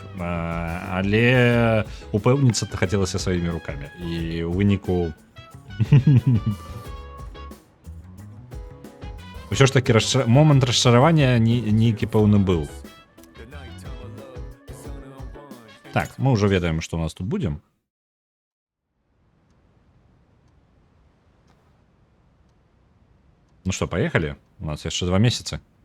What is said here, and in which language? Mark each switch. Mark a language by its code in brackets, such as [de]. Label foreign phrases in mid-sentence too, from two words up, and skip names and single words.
[be] Але упэўніцца хацелася сваімі рукамі. І ў выніку... Усё ж такі момант расчаравання нейкі пэўны быў. Так, мы уже ведаем, [ru] что у нас тут будем. Ну что, поехали? У нас еще 2 месяца.